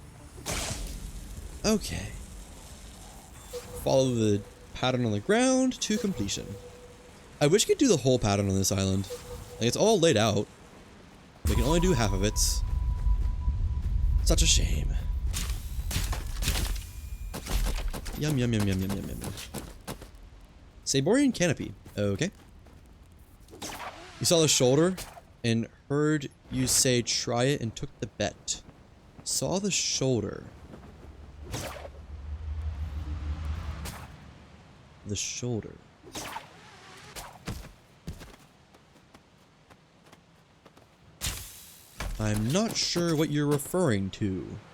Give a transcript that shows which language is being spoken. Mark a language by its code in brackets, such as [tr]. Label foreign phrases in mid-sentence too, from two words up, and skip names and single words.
[en] Okay. Follow the pattern on the ground to completion. I wish you could do the whole pattern on this island. Like, it's all laid out. We can only do half of it. Such a shame. Yum, yum, yum, yum, yum, yum, yum. Saborian canopy. Okay. You saw the shoulder and heard you say try it and took the bet. Saw the shoulder. The shoulder. I'm not sure what you're referring to.